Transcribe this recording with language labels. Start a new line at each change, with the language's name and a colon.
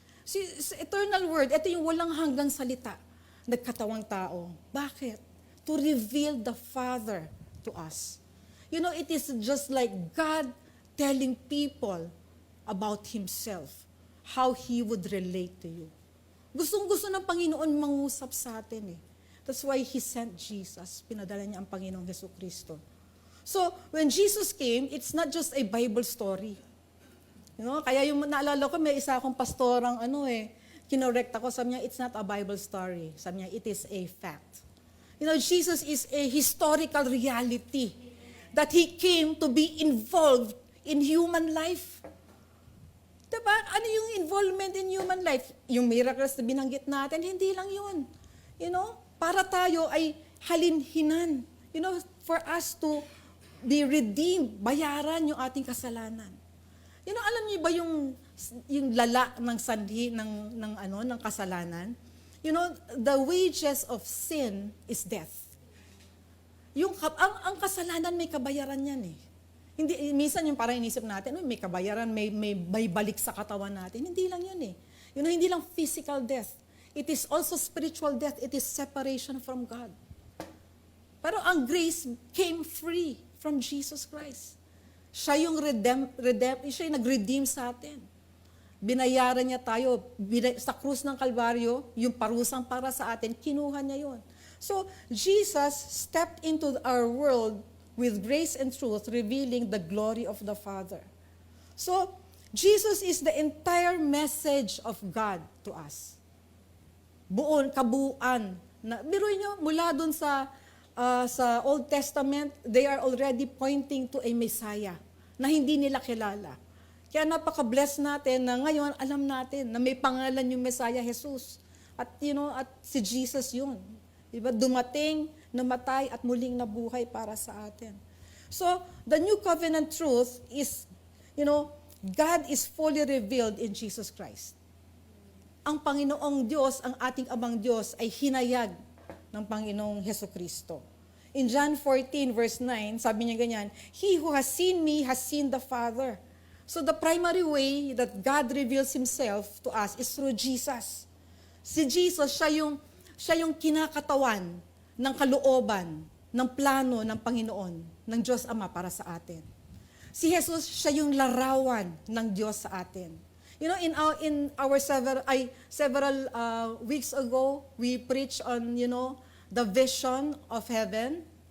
Filipino: Sa eternal word, ito yung walang hanggang salita, nagkatawang tao. Bakit?
English: To reveal the Father to us. It is just like God telling people about Himself, how He would relate to you.
Filipino: Gustong-gusto ng Panginoon mangusap sa atin eh.
English: That's why He sent Jesus.
Filipino: Pinadala niya ang Panginoong Jesucristo.
English: So, when Jesus came, it's not just a Bible story.
Filipino: Kaya yung naalala ko, may isa akong pastorang kinorekt ako, sabi niya,
English: it's not a Bible story.
Filipino: Sabi niya,
English: it is a fact. Jesus is a historical reality that He came to be involved in human life. Diba?
Filipino: Ano yung involvement in human life? Yung miracles na binanggit natin, hindi lang yun. Para tayo ay halinhinan.
English: For us to be redeemed,
Filipino: bayaran yung ating kasalanan. Alam niyo ba yung lala ng sanhi ng kasalanan?
English: The wages of sin is death.
Filipino: Ang kasalanan may kabayaran yan eh. Minsan yung parang inisip natin, may kabayaran, may balik sa katawan natin. Hindi lang yun eh. Hindi lang physical death.
English: It is also spiritual death. It is separation from God.
Filipino: Pero ang
English: grace came free from Jesus Christ.
Filipino: Siya yung siya yung nag-redeem sa atin. Binayaran niya tayo. Sa krus ng Kalbaryo, yung parusang para sa atin, kinuha niya yun.
English: So, Jesus stepped into our world with grace and truth, revealing the glory of the Father. So, Jesus is the entire message of God to us.
Filipino: Kabuuan. Biruin niyo, mula dun sa
English: Old Testament, they are already pointing to a Messiah
Filipino: na hindi nila kilala. Kaya napaka-bless natin na ngayon alam natin na may pangalan yung Messiah, Jesus. At at si Jesus yun. Diba? Dumating, namatay at muling nabuhay para sa atin.
English: So, the new covenant truth is, God is fully revealed in Jesus Christ.
Filipino: Ang Panginoong Diyos, ang ating Amang Diyos ay hinayag ng Panginoong Jesucristo.
English: In John 14 verse 9,
Filipino: sabi niya ganyan,
English: He who has seen me has seen the Father. So the primary way that God reveals Himself to us is through Jesus.
Filipino: Si Jesus, siya yung kinakatawan ng kalooban, ng plano ng Panginoon, ng Diyos Ama para sa atin. Si Jesus, siya yung larawan ng Diyos sa atin.
English: In our several weeks ago, we preached on, the vision of heaven.